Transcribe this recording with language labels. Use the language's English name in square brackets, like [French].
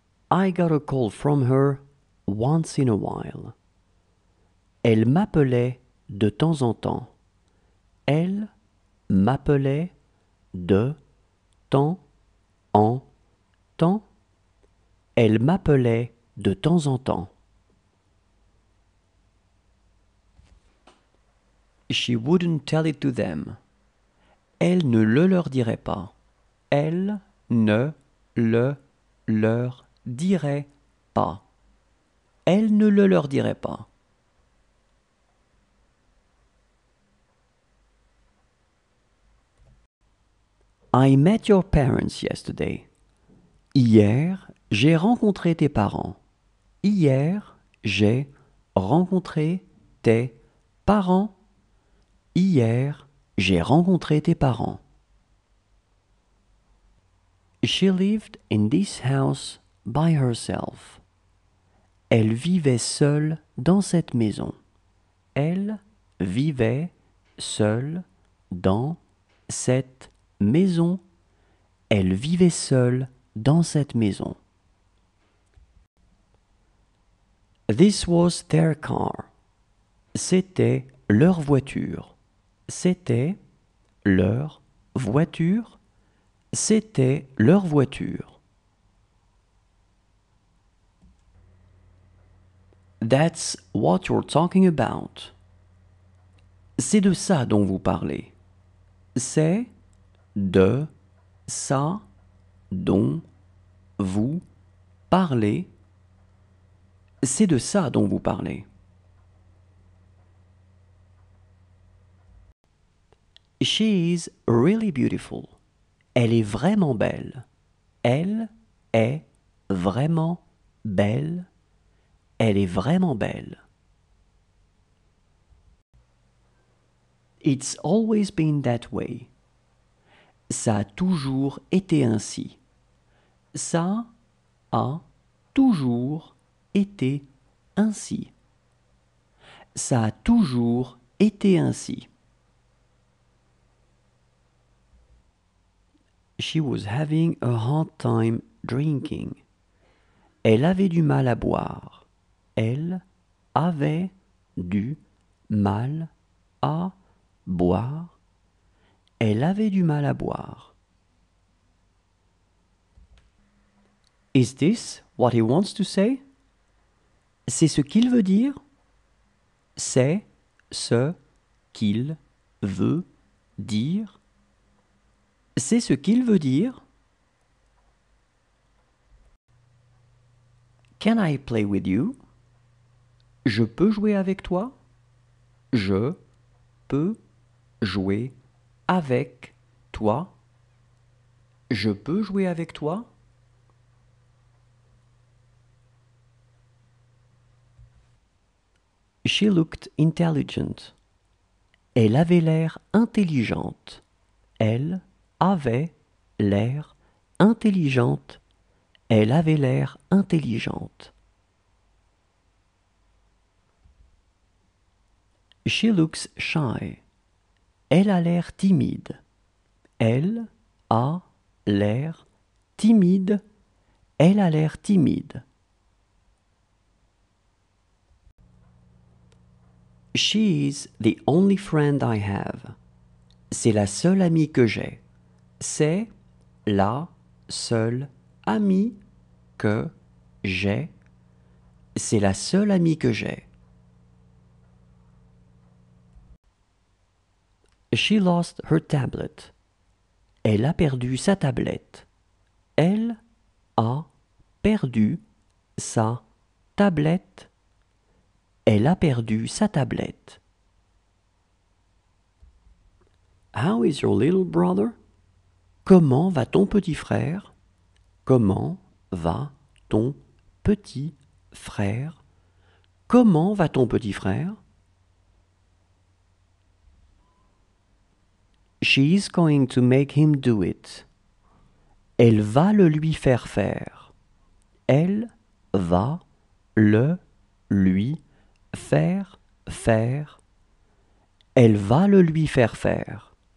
[English] I got a call from her once in a while. [French] Elle m'appelait de temps en temps. Elle m'appelait de temps en temps. Elle m'appelait de temps en temps. [English] She wouldn't tell it to them. [French] Elle ne le leur dirait pas. Elle ne le leur dirait pas. Elle ne le leur dirait pas. [English] I met your parents yesterday. [French] Hier, j'ai rencontré tes parents. Hier, j'ai rencontré tes parents. Hier, j'ai rencontré tes parents. [English] She lived in this house by herself. [French] Elle vivait seule dans cette maison. Elle vivait seule dans cette maison. Elle vivait seule dans cette maison. [English] This was their car. [French] C'était leur voiture. C'était leur voiture. C'était leur voiture. [English] That's what you're talking about. [French] C'est de ça dont vous parlez. C'est de ça dont vous parlez. C'est de ça dont vous parlez. [English] She is really beautiful. [French] Elle est vraiment belle. Elle est vraiment belle. Elle est vraiment belle. [English] It's always been that way. [French] Ça a toujours été ainsi. Ça a toujours été ainsi. Ça a toujours été ainsi. [English] She was having a hard time drinking. [French] Elle avait du mal à boire. Elle avait du mal à boire. Elle avait du mal à boire. [English] Is this what he wants to say? [French] C'est ce qu'il veut dire? C'est ce qu'il veut dire? C'est ce qu'il veut dire? [English] Can I play with you? [French] Je peux jouer avec toi? Je peux jouer avec toi? Je peux jouer avec toi? [English] She looked intelligent. [French] Elle avait l'air intelligente. Elle avait l'air intelligente. Elle avait l'air intelligente. [English] She looks shy. [French] Elle a l'air timide. Elle a l'air timide. Elle a l'air timide. [English] She is the only friend I have. [French] C'est la seule amie que j'ai. C'est la seule amie que j'ai. C'est la seule amie que j'ai. [English] She lost her tablet. [French] Elle a perdu sa tablette. Elle a perdu sa tablette. Elle a perdu sa tablette. [English] How is your little brother? [French] Comment va ton petit frère? Comment va ton petit frère? Comment va ton petit frère? [English] She is going to make him do it. [French] Elle va le lui faire faire. Elle va le lui faire faire. Elle va le lui faire faire.